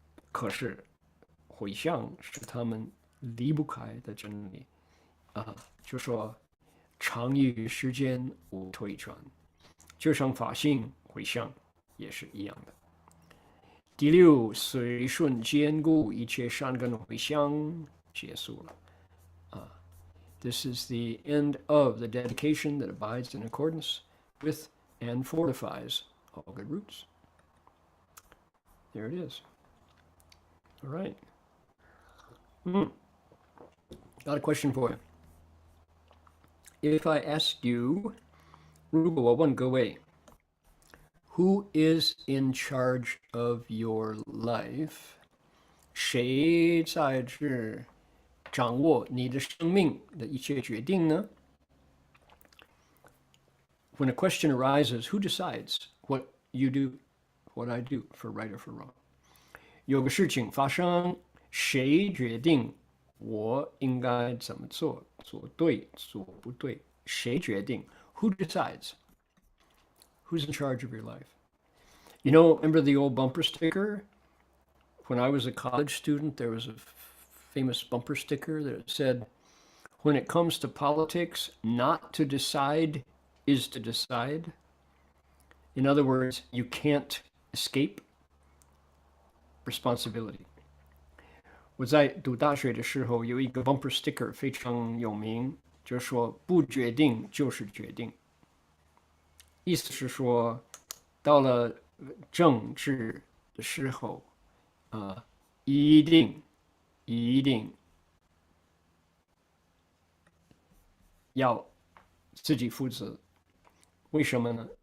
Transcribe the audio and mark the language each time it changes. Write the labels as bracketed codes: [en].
[zh] 可是回向是他们离不开的真理就说常于时间无退转，就像法性回向也是一样的。第六，随顺坚固一切善根回向结束了。 [en] This is the end of the dedication that abides in accordance with and fortifies all good roots. There it is. All right. Got a question for you. If I ask you, [zh] 如果我问各位 [en] who is in charge of your life? [zh] 谁在这掌握你的生命的一切决定呢？ [en] When a question arises, who decides what you do, what I do, for right or for wrong? [zh] 有个事情发生，谁决定我应该怎么做，做对，做不对？谁决定？ [en] Who decides? Who's in charge of your life? You know, remember the old bumper sticker? When I was a college student, there was a famous bumper sticker that said, when it comes to politics, not to decide is to decide. In other words, you can't escape responsibility. [zh] 我在读大学的时候有一个 bumper sticker 非常有名，就是说不决定就是决定。意思是说，到了政治的时候，一定要自己负责。为什么呢？